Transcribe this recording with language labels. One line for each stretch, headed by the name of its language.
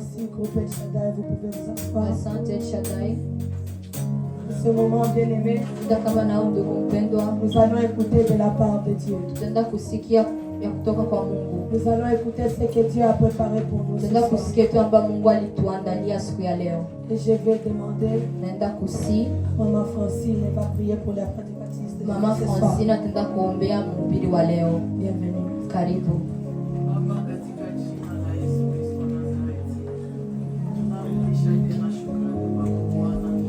French: Groupe El Shaddai, vous pouvez vous asseoir.
Swahili: Asante El Shaddai.
French: Ce moment bien-aimé,
Swahili: Muda kama na huu ndugu mpendwa,
French: nous allons écouter de la part de Dieu.
Swahili: tutaenda kusikia ya kutoka kwa Mungu.
French: Nous allons écouter ce que Dieu a préparé pour nous ce
Swahili: Tutaenda kusikia tu ambayo Mungu alituandalia siku ya leo.
French: Et je vais demander,
Swahili: Naenda kusi
French: Maman Francine va prier pour la prédicatrice de
Swahili: Mama
French: ce soir.
Swahili: Francine ataenda kuombea mhubiri wa leo.
French: Bienvenue.
Swahili: Karibu. Baba, katika jina la Yesu Kristo wa Nazareti, tunarudisha tena shukrani kwako Bwana.